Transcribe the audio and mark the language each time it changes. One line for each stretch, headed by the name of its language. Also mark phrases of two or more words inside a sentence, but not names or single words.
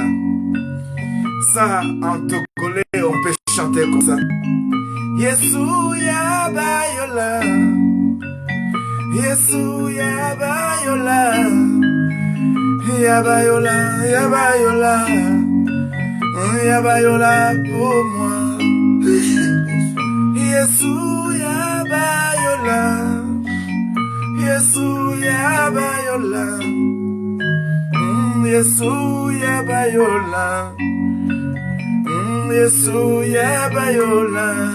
French: Ça, en togolais, on peut chanter comme ça.
Ewe: Yesu ya bayola. Yesu ya bayola. Ya bayola, ya bayola. Ya bayola
French: pour moi.
Ewe: Yesu ya bayola. Yesu ya bayola. Yesu ya bayola. Yesu ya bayola.